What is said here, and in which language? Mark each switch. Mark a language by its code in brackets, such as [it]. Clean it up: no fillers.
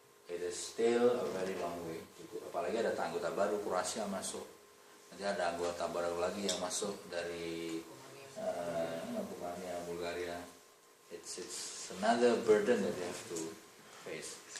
[en] It is still a very long way. [id] Apalagi ada anggota baru, Kroasia masuk. Nanti ada anggota baru lagi yang masuk dari Rumania, Bulgaria. [en] It's another burden that you have to face.